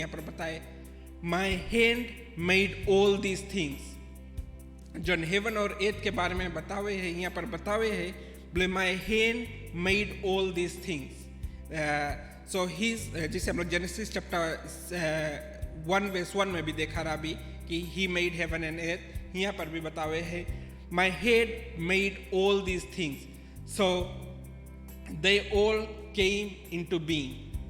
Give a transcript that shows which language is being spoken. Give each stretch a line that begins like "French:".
Hindi: यहाँ पर बताए
English: my hand made all these things।
Hindi: जो हेवन और एर्थ के बारे में बतावे है, यहाँ पर बतावे है बोले
English: my hand made all these things।
Hindi: so he's जैसे हम लोग जेनेसिस चैप्टर 1 verse 1 में भी देखा रहा अभी कि
English: he made heaven and earth,
Hindi: यहाँ पर भी बतावे है
English: my head made all these things, so they all came into being।